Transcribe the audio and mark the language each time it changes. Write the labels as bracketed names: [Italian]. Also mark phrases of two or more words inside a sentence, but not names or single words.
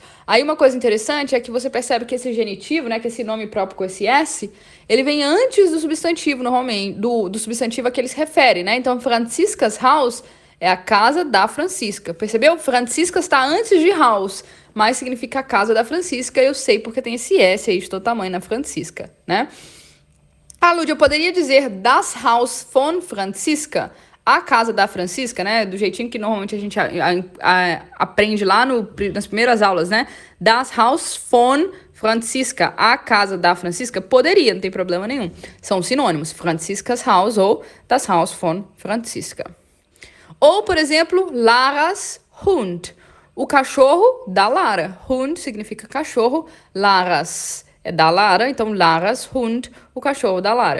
[Portuguese] Aí uma coisa interessante é que você percebe que esse genitivo, né, que esse nome próprio com esse S, ele vem antes do substantivo, normalmente, do substantivo a que ele se refere, né, então [German] Franciscas Haus [Portuguese] é a casa da Francisca. Percebeu? Francisca está antes de house, mas significa a casa da Francisca. Eu sei porque tem esse S aí de todo tamanho na Francisca, né? Ah, Lud, eu poderia dizer [German] das Haus von Francisca, [Portuguese] a casa da Francisca, né? Do jeitinho que normalmente a gente aprende lá nas primeiras aulas, né? [German] Das Haus von Francisca, [Portuguese] a casa da Francisca, poderia, não tem problema nenhum. São sinônimos, [German] Franciscas Haus ou das Haus von Francisca. [Portuguese] Ou, por exemplo, [German] Laras Hund, [Portuguese] o cachorro da Lara. Hund significa cachorro, Laras é da Lara, então [German] Laras Hund, [Portuguese] o cachorro da Lara.